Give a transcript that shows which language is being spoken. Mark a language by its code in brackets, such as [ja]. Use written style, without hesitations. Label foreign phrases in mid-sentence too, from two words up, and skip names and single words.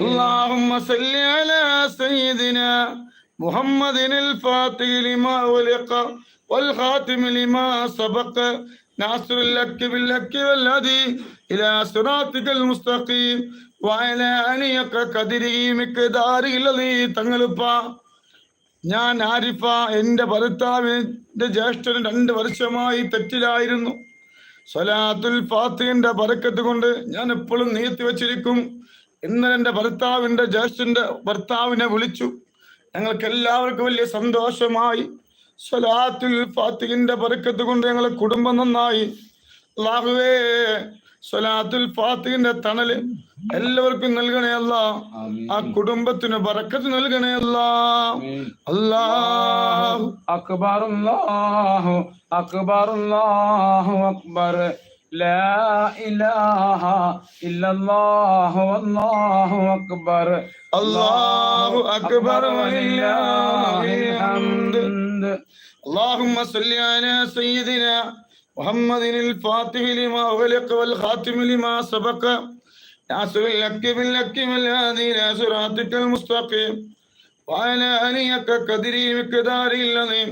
[ar] اللهم صل على سيدنا محمد الفاتح لما أغلق والخاتم لما سبق ناصر الحق بالحق والهدي إلى صراطك المستقيم وعلى آله حق قدره مقداره العظيم [ml] തങ്ങളുപ്പ ഞാൻ ആരിഫ എൻ്റെ ഭർത്താവിൻ്റെ ജ്യേഷ്ഠന് 2 വർഷമായി തെറ്റിലായിരുന്നു. സ്വലാത്തുൽ ഫാത്തിഹിന്റെ ബറക്കത്ത് കൊണ്ട് ഞാൻ എപ്പോഴും നീട്ടി വെച്ചിരിക്കും. ഇന്നലെ എൻ്റെ ഭർത്താവിൻ്റെ ജ്യേഷ്ഠന്റെ ഭർത്താവിനെ വിളിച്ചു. ഞങ്ങൾക്ക് എല്ലാവർക്കും വലിയ സന്തോഷമായി. സ്വലാത്തുൽ ഫാത്തിഹിന്റെ ബറക്കത്ത് കൊണ്ട് ഞങ്ങളെ കുടുംബം നന്നായി. അല്ലാഹുവേ, സ്വലാത്തുൽ ഫാത്തിഹിന്റെ തണല് എല്ലാവർക്കും നൽകണേ അല്ലാ. ആ കുടുംബത്തിന് ബറക്കത്ത് നൽകണേ അല്ലാ. [ar] അല്ലാഹു أكبر الله أكبر الله أكبر لا إله إلا الله والله أكبر الله أكبر ولله الحمد. اللهم صل على سيدنا محمد الفاتح لما أغلق والخاتم لما سبق ناصر الحق بالحق والهادي إلى صراطك المستقيم وعلى آله حق قدره مقداره العظيم.